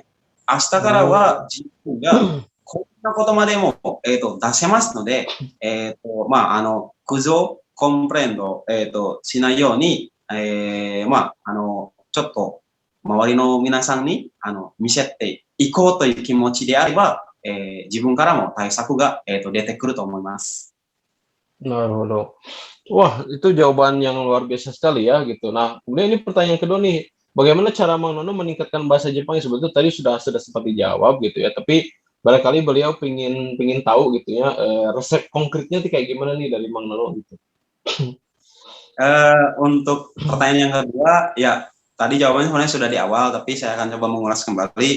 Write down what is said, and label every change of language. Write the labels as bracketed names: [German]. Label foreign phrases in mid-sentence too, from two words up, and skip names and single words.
[Japanese] 明日からは自分がこんなことまでも、出せますので、苦情、コンプレンド、しないように、ちょっと周りの皆さんに見せていこうという気持ちであれば、自分からも対策が、出てくると思います。 [Indonesian] なるほど。Wah, itu jawaban yang luar biasa sekali ya gitu. Nah, kemudian ini pertanyaan kedua nih, bagaimana cara Mang Nono meningkatkan bahasa Jepang? Sebetulnya tadi sudah sempat dijawab gitu ya, tapi barangkali beliau pingin tahu gitu ya, resep konkretnya kayak gimana nih dari Mang Nono gitu. Untuk pertanyaan yang kedua, ya tadi jawabannya sebenarnya sudah di awal, tapi saya akan coba mengulas kembali.